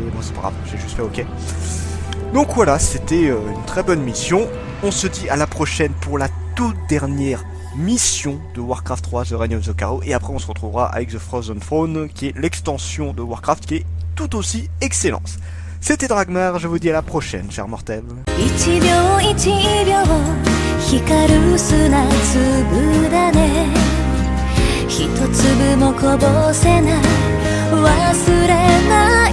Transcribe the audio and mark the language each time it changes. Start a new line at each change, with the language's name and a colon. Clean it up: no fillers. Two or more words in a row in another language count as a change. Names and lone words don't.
French: Bon, c'est pas grave, j'ai juste fait OK. Donc voilà, c'était une très bonne mission. On se dit à la prochaine pour la toute dernière mission de Warcraft 3, The Reign of the Chaos. Et après, on se retrouvera avec The Frozen Throne, qui est l'extension de Warcraft, qui est tout aussi excellente. C'était Dragmar, je vous dis à la prochaine, chers mortels.
Japanese: 1 秒1秒光る砂粒だね一粒もこぼせない忘れない